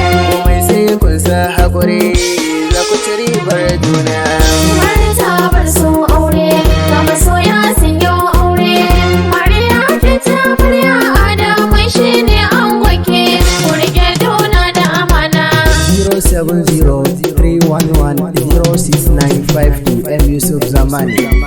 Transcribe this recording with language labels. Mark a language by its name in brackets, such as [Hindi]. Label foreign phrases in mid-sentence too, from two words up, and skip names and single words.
[Hausa] Komai sai kun sa haƙuri, za ku ci ribar juna. Martabar so aure, ga masoya sun yi aure. Mariya kin ci amarya, Adamu shi ne angonki. Ku rike juna da amana. [English] Zero seven zero three one one zero six nine five two, M Yusuf Zamani.